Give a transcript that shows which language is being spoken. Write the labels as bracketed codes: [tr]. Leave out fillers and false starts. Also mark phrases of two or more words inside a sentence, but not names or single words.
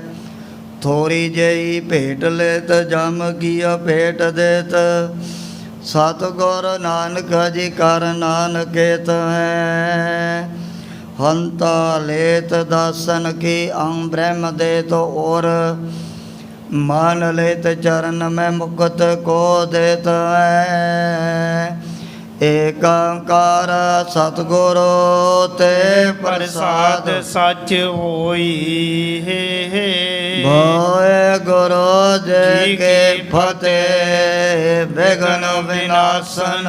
[pa] ਥੋੜੀ ਜਿਹੀ ਭੇਟ ਲੇਤ ਜਮ ਕੀਆ ਭੇਟ ਦੇਤ, ਸਤਿਗੁਰ ਨਾਨਕ ਜੀ ਕਰ ਨਾਨਕੇਤ ਹੈ। ਹੰਤਾ ਲੇਤ ਦਾਸਨ ਕੀ ਅੰਗ ਬ੍ਰਹਮ ਦੇਤ ਔਰ, ਮਾਨ ਲੇਤ ਚਰਣ ਮੇਂ ਮੁਕੁਤ ਕੋ ਦੇਤ ਹੈ। ਏਕੰਕਾਰ ਸਤਿਗੁਰੂ ਤੇ ਪ੍ਰਸਾਦ ਸੱਚ ਹੋਈ। ਵਾਹਿਗੁਰੂ ਜੀ ਕੀ ਫਤਿਹ। ਵਿਘਨ ਵਿਨਾਸ਼ਨ